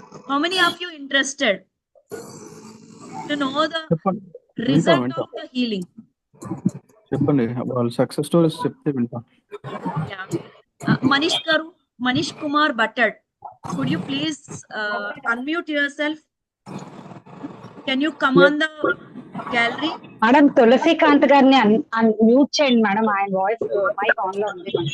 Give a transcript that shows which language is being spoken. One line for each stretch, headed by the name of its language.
English: How many of you interested to know the result of the healing?
Telugu: చెప్పండి, వాళ్ళ success stories చెప్తే వింటాం.
English: మనీష్ గారు, Manish Kumar Battad, could you please unmute yourself? Can you come on the gallery?
Telugu: Madam తులసికాంత్ గారిని unmute చేయండి madam, ఆయన voice mic on లో ఉంది.